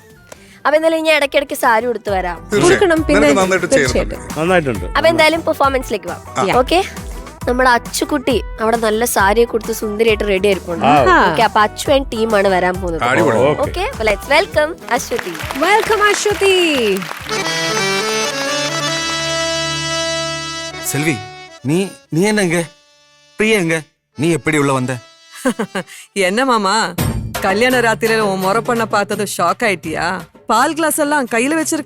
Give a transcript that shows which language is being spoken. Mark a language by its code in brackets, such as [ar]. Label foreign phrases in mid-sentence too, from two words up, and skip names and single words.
[ml] അപ്പൊ എന്തായാലും ഞാൻ ഇടയ്ക്കിടയ്ക്ക് സാരി ഉടുത്ത് വരാം. കൊടുക്കണം, പിന്നെ തീർച്ചയായിട്ടും. അപ്പൊ എന്തായാലും പെർഫോമൻസിലേക്ക് പോവാം. ഓക്കെ, നമ്മുടെ അച്ചുകുട്ടി അവിടെ നല്ല സാരിയൊക്കെ കൊടുത്ത് സുന്ദരിയായിട്ട് റെഡി ആയിരിക്കും. ഓക്കെ, അപ്പൊ അച്ചു ആൻഡ് ടീമാണ് വരാൻ പോകുന്നത്. [en] okay, let's welcome അശ്വതി. [ml] വെൽക്കം അശ്വതി. [ta] செல்வி, நீ என்னங்க? பிரியா எங்க? நீ எப்படி உள்ள வந்த? என்ன மாமா, கல்யாண ராத்திரியில உன் முறை பண்ண பார்த்தது ஷாக் ஆயிட்டியா? பால் கிளாஸ் எல்லாம் கையில வச்சிருக்க.